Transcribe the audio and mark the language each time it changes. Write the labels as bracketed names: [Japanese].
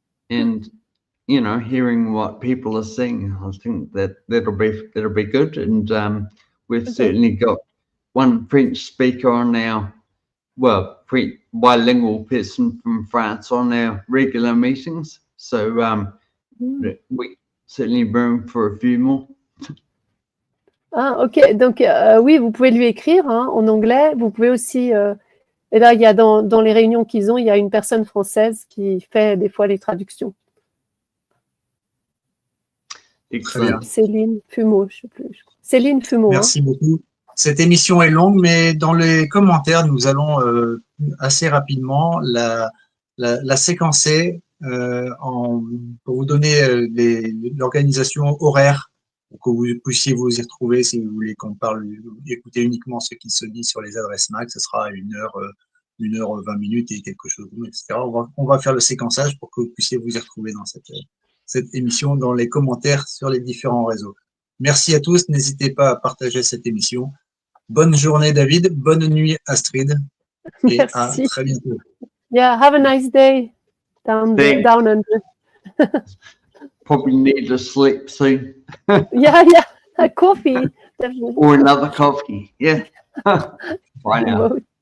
[English] And hearing what people are saying, I think that'll be good. And we've certainly got one French speaker on our, French bilingual person from France on our regular meetings. So we certainly room for a few more. [French] Ah, ok. Donc, oui, vous pouvez lui écrire en anglais. Vous pouvez aussi... et là, il y a dans les réunions qu'ils ont, il y a une personne française qui fait des fois les traductions. Très bien. Céline Fumeau, je ne sais plus. Céline Fumeau. Merci beaucoup. Cette émission est longue, mais dans les commentaires, nous allons assez rapidement la séquencer pour vous donner l'organisation horaire, pour que vous puissiez vous y retrouver si vous voulez qu'on parle, écouter uniquement ce qui se dit sur les adresses MAC. Ce sera 1h 20 minutes et quelque chose, etc. On va faire le séquençage pour que vous puissiez vous y retrouver dans cette émission, dans les commentaires sur les différents réseaux. Merci à tous. N'hésitez pas à partager cette émission. Bonne journée, David. Bonne nuit, Astrid. Et merci. À très bientôt. [English] Yeah, have a nice day down under. Probably need to sleep soon. yeah, a coffee. Definitely. Or another coffee. Yeah. Bye now.